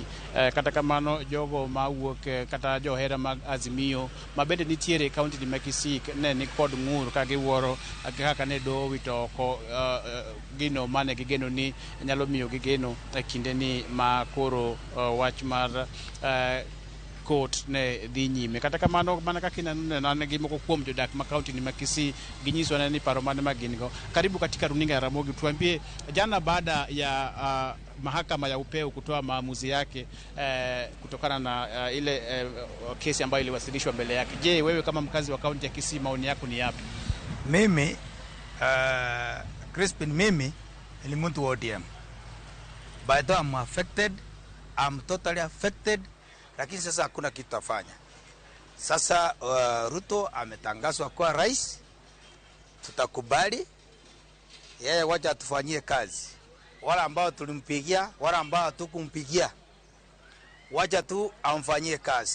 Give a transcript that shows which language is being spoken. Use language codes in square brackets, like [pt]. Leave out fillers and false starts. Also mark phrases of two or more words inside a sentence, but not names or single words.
[luo] Kata kamano jogo ma wuok kata johera mag Azimio ma bende nitiere e kaunti ni ma Kisii ne ni kod ng'ur ka giwuoro kaka ne do wito ko gino mane gigeno ni nyalo miyo gigeno e kinde ni ma koro wach mar court ne dhi nyime. Kata kamano mana kaka inanene gi moko kuom jodak ma kaunti ni ma Kisii ginyiso ni paro mane magin go. [sw] Karibu katika runinga ya Ramogi, tuambie jana baada ya mahakama ya upeo kutoa maamuzi yake kutokana na ile kesi ambayo iliwasilishwa mbele yake. Je, wewe kama mkazi wa kaunti ya Kisii maoni yako ni yapi? Mimi Crispin, mimi ni mtu wa ODM. [en] By the way, I'm affected. I'm totally affected. [sw] Lakini sasa hakuna kitu tafanya. Sasa Ruto ametangazwa kwa rais. Tutakubali. Yeye wacha tufanyie kazi. Wala ambao tulimpigia, wala ambao hatukumpigia, wacha tu amfanyie kazi.